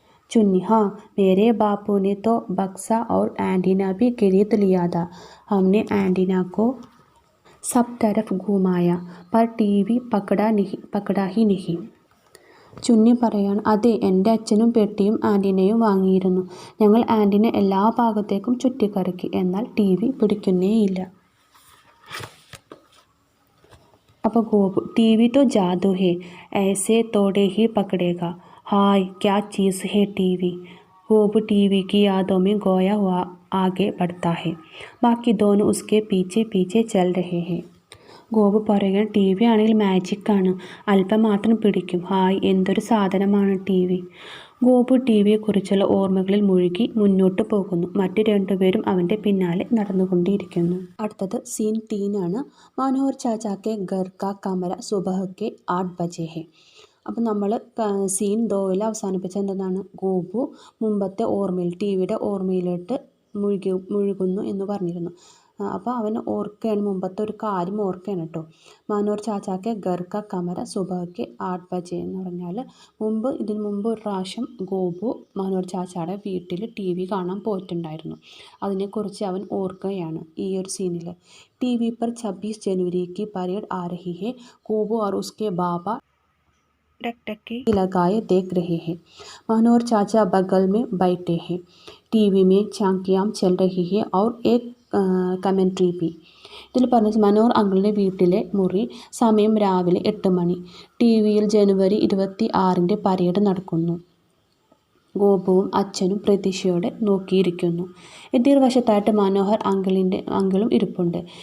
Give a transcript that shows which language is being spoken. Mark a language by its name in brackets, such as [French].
[Hindi] चुन्नी हाँ मेरे बापू ने तो बक्सा और एंटीना भी खरीद लिया था. हमने एंटीना को सब तरफ घुमाया पर TV पकड़ा ही नहीं. [Malayalam] ചുന്നി പറയാണ്, അതെ, എൻ്റെ അച്ഛനും പെട്ടിയും ആൻറ്റിനയും വാങ്ങിയിരുന്നു. ഞങ്ങൾ ആൻറ്റിന എല്ലാ ഭാഗത്തേക്കും ചുറ്റിക്കറക്കി, എന്നാൽ TV പിടിക്കുന്നേയില്ല. [Hindi] അപ്പോൾ ഗോപു TV तो जादू है ऐसे तोड़े ही पकड़ेगा. हाय क्या चीज़ है TV. गोपू TV की यादों में गोया हुआ आगे बढ़ता है. बाकी दोनों उसके पीछे पीछे चल रहे हैं. [Malayalam] ഗോപു പറയുകയാണ്, TV ആണെങ്കിൽ മാജിക്കാണ്, അല്പം മാത്രം പിടിക്കും. ഹായ്, എന്തൊരു സാധനമാണ് TV. ഗോപു TVയെക്കുറിച്ചുള്ള ഓർമ്മകളിൽ മുഴുകി മുന്നോട്ട് പോകുന്നു. മറ്റു 2 പേരും അവൻ്റെ പിന്നാലെ നടന്നുകൊണ്ടിരിക്കുന്നു. അടുത്തത് സീൻ 3 ആണ്. [Hindi] മനോഹർ ചാച്ചാക്കെ ഘർ കാ കമര സുബഹ് കെ 8 ബജെ ഹെ. [Malayalam] അപ്പം നമ്മൾ സീൻ 2 അവസാനിപ്പിച്ച എന്താണ്? ഗോപു മുമ്പത്തെ ഓർമ്മയിൽ, TVയുടെ ഓർമ്മയിലോട്ട് മുഴുകുന്നു എന്ന് പറഞ്ഞിരുന്നു. അപ്പോൾ അവൻ ഓർക്കുകയാണ്, മുമ്പത്തെ ഒരു കാര്യം ഓർക്കുകയാണ് കേട്ടോ. [Hindi] മനോഹർ ചാച്ചാക്കെ ഘർ കാ കമര സുബഹ് കെ 8 ബജെ [Malayalam] എന്ന് പറഞ്ഞാൽ ഇതിനു മുമ്പ് ഒരു പ്രാവശ്യം ഗോപു മനോഹർ ചാച്ചായുടെ വീട്ടിൽ TV കാണാൻ പോയിട്ടുണ്ടായിരുന്നു. അതിനെക്കുറിച്ച് അവൻ ഓർക്കുകയാണ് ഈ ഒരു സീനിൽ. [Hindi] TV पर 26 जनवरी की परेड आ रही है. गोपू और उसके बाबा टकटकी लगाए देख रहे हैं. मनोहर चाचा बगल में बैठे हैं. TV में झांकियाँ चल रही है और एक കമൻട്രി പി. [Malayalam] ഇതിൽ പറഞ്ഞ മനോഹർ അങ്കിളിൻ്റെ വീട്ടിലെ മുറി, സമയം രാവിലെ 8 മണി. TV-യിൽ ജനുവരി 26 പരേഡ് നടക്കുന്നു. ഗോപുവും അച്ഛനും പ്രതീക്ഷയോടെ നോക്കിയിരിക്കുന്നു. എതിർവശത്തായിട്ട് മനോഹർ അങ്കിളും ഇരിപ്പുണ്ട്.